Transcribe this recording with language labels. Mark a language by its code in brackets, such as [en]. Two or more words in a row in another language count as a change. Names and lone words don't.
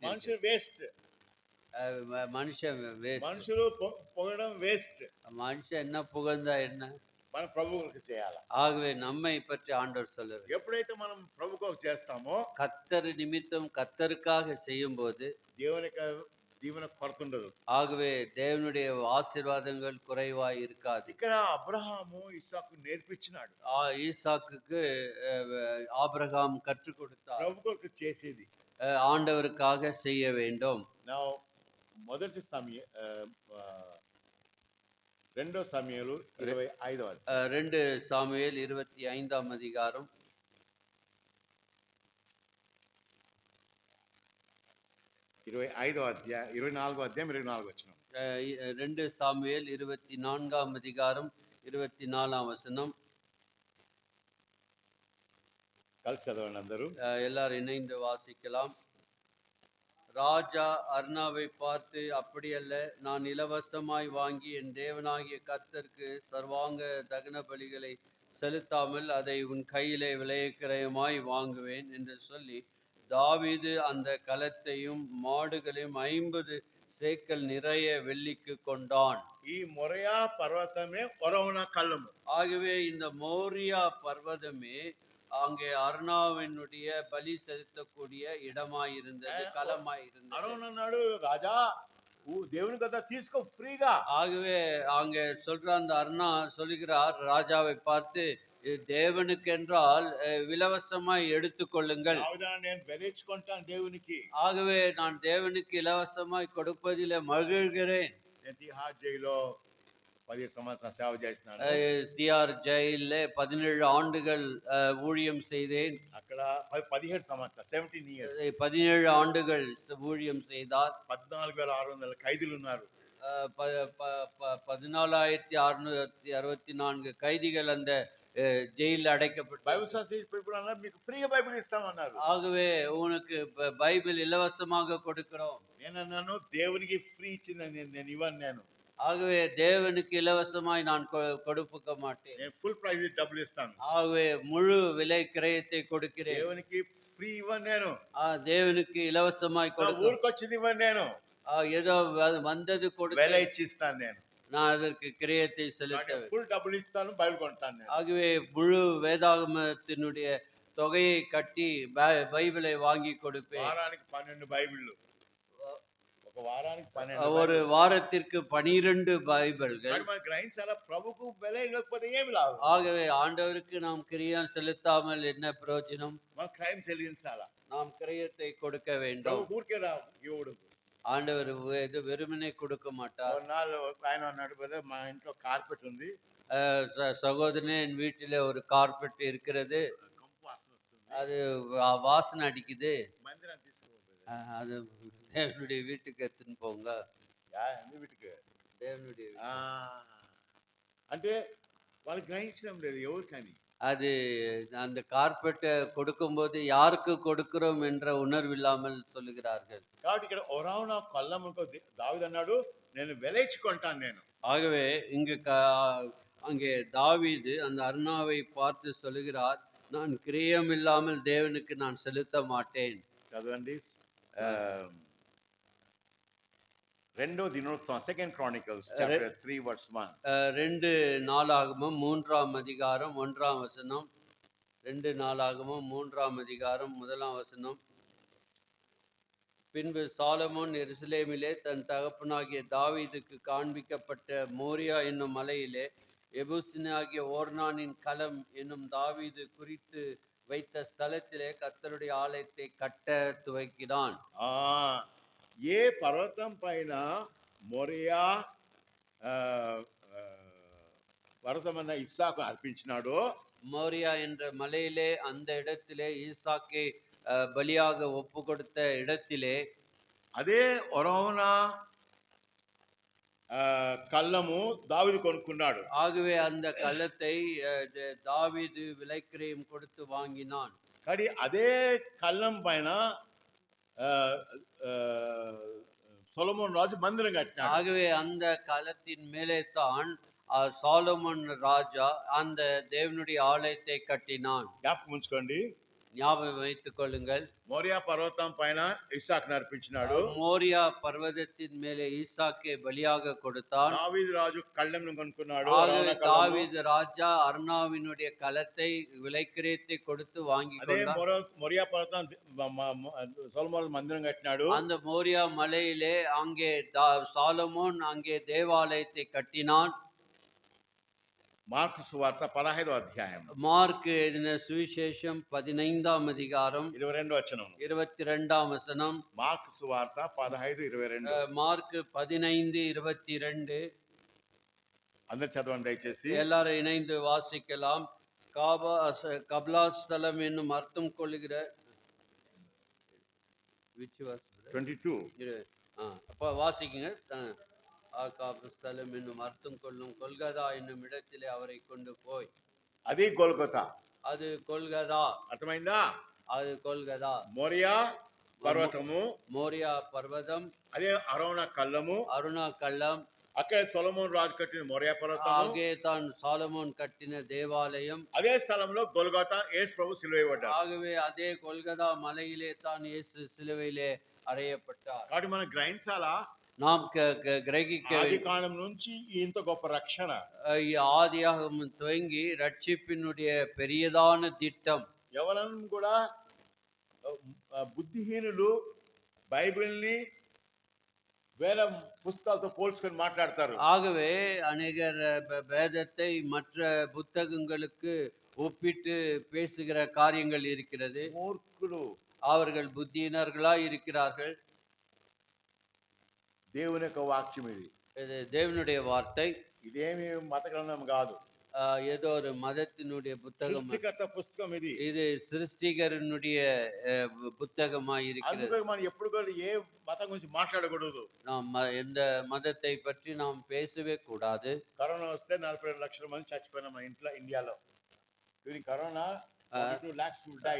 [te] మనుషులు వేస్ట్, [ta] மனுஷன் waste. [te] మనుషులు పొగడం వేస్ట్. [ta] மனுஷன் என்ன புகழ்ந்தா என்ன? [te] మన ప్రభువులకు చేయాలి. [ta] ஆகவே நம்மை பற்றி ஆண்டவர் சொல்லுவார், [te] ఎప్పుడైతే మనం ప్రభువుకు చేస్తామో [ta] கர்த்தர் நிமித்தம் கர்த்தருக்காக செய்யும் போது [te] దేవుని యొక్క దీవెన కొరత ఉండదు. [ta] ஆகவே தேவனுடைய ஆசீர்வாதங்கள் குறைவாய் இருக்காது. [te] ఇక్కడ అబ్రహాము ఇస్సాకు నేర్పించినాడు, [ta] ஈசாக்குக்கு ஆபிரகாம் கற்றுக் கொடுத்தார், [te] ప్రభు కొరకు చేసేది. [ta] ஆண்டவருக்காக செய்ய வேண்டும். [te] నా మొదటి రెండో సమయాలు 25వ [ta] 2 சாமுவேல் 25ஆம் அதிகாரம் [te] 25వ అధ్యాయం 24వ అధ్యాయం 24వ వచనం. [ta] 2 சாமுவேல் 24ஆம் அதிகாரம் 24ஆம் வசனம். [te] కలిసి చదవండి అందరూ. [ta] எல்லாரும் இணைந்து வாசிக்கலாம். ராஜா அர்னாவை பார்த்து, அப்படியல்ல, நான் இலவசமாய் வாங்கி என் தேவனாகிய கர்த்தருக்கு சர்வாங்க தகன பலிகளை செலுத்தாமல் அதை உன் கையிலே விலைக்கிரயமாய் வாங்குவேன் என்று சொல்லி தாவீது அந்த களத்தையும் மாடுகளையும் 50 சேக்கல் நிறைய வெள்ளிக்கு கொண்டான். [te] ఈ మొరియా పర్వతమే ఒరవన కళ్ళము. [ta] ஆகவே இந்த மோரியா பர்வதமே அங்கே அர்னாவினுடைய பலி செலுத்தக்கூடிய இடமாயிருந்தது, களமாயிருந்தது. [te] అరవన్ అన్నాడు, రాజా దేవుని కదా తీసుకో ఫ్రీగా. [ta] ஆகவே அங்கே சொல்ற அந்த அர்னா சொல்லுகிறார் ராஜாவை பார்த்து, தேவனுக்கு என்றால் இலவசமாய் எடுத்துக்கொள்ளுங்கள். [te] నేను వెలించుకుంటాను దేవునికి. [ta] ஆகவே நான் தேவனுக்கு இலவசமாய் கொடுப்பதிலே மகிழ்கிறேன். [te] తిహార్ జైల్లో 17 సంవత్సరాలు సేవ చేసినాను. [ta] தியார் ஜெயில்ல 17 ஆண்டுகள் ஊழியம் செய்தேன். [te] అక్కడ 17 సంవత్సరాలు 17 years [ta] 17 ஆண்டுகள் ஊழியம் செய்தார். [te] 14,600 ఖైదీలు ఉన్నారు. [ta] 14,664 கைதிகள் அந்த ஜெயிலில் அடைக்கப்பட்டு. [te] మీకు ఫ్రీగా బైబిల్ ఇస్తామన్నారు. [ta] ஆகவே உனக்கு பைபிள் இலவசமாக கொடுக்கிறோம். [te] నేను అన్నాను, దేవునికి ఫ్రీ ఇచ్చిన నేను ఇవ్వను. నేను [ta] ஆகவே தேவனுக்கு இலவசமாய் நான் கொடுக்க மாட்டேன். [te] నేను [en] full price [te] డబ్బులు ఇస్తాను. [ta] ஆகவே முழு விலை கிரயத்தை கொடுக்கிறேன். [te] దేవునికి ఫ్రీ ఇవ్వను నేను. [ta] தேவனுக்கு இலவசமாய் கொடுக்க. [te] ఊరికి వచ్చింది ఇవ్వను నేను. [ta] ஏதோ வந்தது கொடுத்து [te] వెల ఇచ్చి ఇస్తాను నేను. [ta] நான் அதற்கு கிரயத்தை செலுத்த [te] ఫుల్ డబ్బులు ఇస్తాను, బైబిల్ కొంటాను. [ta] ஆகவே முழு வேதாகமத்தினுடைய தொகையை கட்டி பைபிளை வாங்கி கொடுப்பேன். [te] వారానికి 12 బైబిళ్ళు. ఒక వారానికి 12. [ta] ஒரு வாரத்திற்கு 12 பைபிள்கள். [te] మనం గ్రహించాలా, ప్రభుకు వెల ఇవ్వకపోతే ఏమి లాభం? [ta] ஆகவே ஆண்டவருக்கு நாம் கிரியம் செலுத்தாமல் என்ன பிரயோஜனம்? [te] మనం క్రైమ్ చెల్లించాలా. [ta] நாம் கிரயத்தை கொடுக்க வேண்டும். [te] ఊరికే రా ఇవ్వడు. [ta] ஆண்டவர் இது வெறுமனே கொடுக்க மாட்டார். ஒரு நாள் [te] ఆయన అన్నాడు, బ్రదర్ మా ఇంట్లో కార్పెట్ ఉంది. [ta] சகோதரனே, என் வீட்டில் ஒரு கார்பெட் இருக்கிறது, [te] కంపు వాసన వస్తుంది, [ta] அது வாசனை அடிக்குது, [te] మందిరాన్ని తీసుకోవాలి. [ta] அது தேவனுடைய வீட்டுக்கு எடுத்துன்னு போங்க. [te] వీటికి [ta] தேவனுடைய [te] అంటే వాళ్ళు గ్రహించడం లేదు ఎవరికని. [ta] அது அந்த கார்பெட்டை கொடுக்கும்போது யாருக்கு கொடுக்கிறோம் என்ற உணர்வு இல்லாமல் சொல்லுகிறார்கள். [te] కాబట్టి ఇక్కడ ఒరావున కొల్లముతో దావీదు అన్నాడు, నేను వెలయించుకుంటాను నేను. [ta] ஆகவே இங்கு அங்கே தாவீது அந்த அர்னாவை பார்த்து சொல்லுகிறார், நான் கிரயம் இல்லாமல் தேவனுக்கு நான் செலுத்த மாட்டேன். [te] చదవండి. రెండో దినోత్సవం, [en] second Chronicles chapter 3 verse 1. [ta] 2 நாளாகமம் 3ஆம் அதிகாரம் 1ஆம் வசனம். 2 நாளாகமம் 3ஆம் அதிகாரம் 1ஆம் வசனம். பின்பு சாலமோன் எருசலேமிலே தன் தகப்பனாகிய தாவீதுக்கு காண்பிக்கப்பட்ட மோரியா என்னும் மலையிலே எபூசினாகிய ஓர்னானின் களம் என்னும் தாவீது குறித்து வைத்த ஸ்தலத்திலே கர்த்தருடைய ஆலயத்தை கட்ட துவக்கினான். [te] ఏ పర్వతం పైన మొరియా పర్వతమన్న ఇస్సాకు అర్పించినాడో, [ta] மோரியா என்ற மலையிலே அந்த இடத்திலே ஈசாக்கை பலியாக ஒப்பு கொடுத்த இடத்திலே, [te] అదే ఒరవన కళ్ళము దావీదు కొనుక్కున్నాడు. [ta] ஆகவே அந்த கலத்தை தாவீது விலைக்கிரயம் கொடுத்து வாங்கினான். [te] కానీ అదే కళ్ళం పైన ఆ, ఆ, సొలొమోన్ రాజు మందిరం కట్టినాడు. [ta] ஆகவே அந்த கலத்தின் மேலே தான் சாலமோன் ராஜா அந்த தேவனுடைய ஆலயத்தை கட்டினான். [te] జ్ఞాపకం ఉంచుకోండి, [ta] ஞாபகம் வைத்துக் கொள்ளுங்கள். [te] మోరియా పర్వతం పైన ఇస్సాకును అర్పించినాడు. [ta] மோரியா பர்வதத்தின் மேலே ஈசாக்கை பலியாக கொடுத்தான். [te] దావీదు రాజు కళ్ళెంను కొనుక్కున్నాడు. [ta] ஆகவே [te] అరవణ కళ్ళము. [ta] தாவீது ராஜா அர்னாவினுடைய கலத்தை விலைக்கிரயத்தை கொடுத்து வாங்கி [te] అదే [ta] கொண்டான். [te] మొరియా పర్వతం సొలొమోన్ మందిరం కట్టినాడు. [ta] அந்த மோரியா மலையிலே அங்கே சாலமோன் அங்கே தேவாலயத்தை கட்டினான். [te] మార్కు సువార్త 15వ అధ్యాయం [ta] மார்க் எழுதின சுவிசேஷம் 15ஆம் அதிகாரம் [te] 22వ వచనం. [ta] 22ஆம் வசனம். [te] మార్కు సువార్త 15:22. [ta] மார்க் 15:22. [te] అందరు చదవండి దయచేసి. [ta] எல்லாரும் இணைந்து வாசிக்கலாம். கபலாஸ்தலம் என்னும் அர்த்தம் கொள்ளுகிற 22. அப்ப வாசிக்குங்க. ஸ்தலம் என்னும் அர்த்தம் கொள்ளும் கொல்கதா என்னும் இடத்திலே அவரை கொண்டு போய். [te] అది గొల్గొతా. [ta] அது கொல்கதா. [te] అర్థమైందా? [ta] அது கொல்கதா. [te] మోరియా పర్వతము, [ta] மோரியா பர்வதம், [te] అదే అరవణ కళ్ళము, [ta] அருணா கள்ளம். [te] అక్కడ సొలొమోన్ రాజు కట్టిన మోరియా పర్వతము, [ta] அங்கே தான் சாலமோன் கட்டின தேவாலயம். [te] అదే స్థలంలో గొల్గొతా యేసు ప్రభు సిలువేయబడ్డాడు. [ta] ஆகவே அதே கொல்கதா மலையிலே தான் இயேசு சிலுவையிலே அறையப்பட்டார். [te] కాబట్టి మనం గ్రహించాలా, [ta] நாம் கிரகிக்க [te] ఆది కాలం నుంచి ఇంత గొప్ప రక్షణ. [ta] ஆதியாகமம் துவங்கி ரட்சிப்பினுடைய பெரியதான திட்டம். [te] ఎవరన్నా కూడా బుద్ధిహీనులు బైబిల్ని వేరే పుస్తకాలతో పోల్చుకొని మాట్లాడతారు. [ta] ஆகவே அநேகர் வேதத்தை மற்ற புத்தகங்களுக்கு ஒப்பிட்டு பேசுகிற காரியங்கள் இருக்கிறது. [te] మూర్ఖులు. [ta] அவர்கள் புத்தியினர்களாய் இருக்கிறார்கள். [te] దేవుని యొక్క వాక్యం ఇది. [ta] இது தேவனுடைய வார்த்தை. [te] ఇదేమి మత గ్రంథం కాదు, [ta] ஏதோ ஒரு மதத்தினுடைய புத்தகம். [te] సృష్టికర్త పుస్తకం ఇది. [ta] இது சிருஷ்டிகரனுடைய புத்தகமாய் இருக்கிறது. [te] అందుకని మనం ఎప్పుడు కూడా ఏ మతం గురించి మాట్లాడకూడదు. [ta] நாம் எந்த மதத்தை பற்றி நாம் பேசவே கூடாது. [te] కరోనా వస్తే 42 లక్షల మంది చచ్చిపోయినా మన ఇండియాలో. [en] during Corona 42 lakhs people died.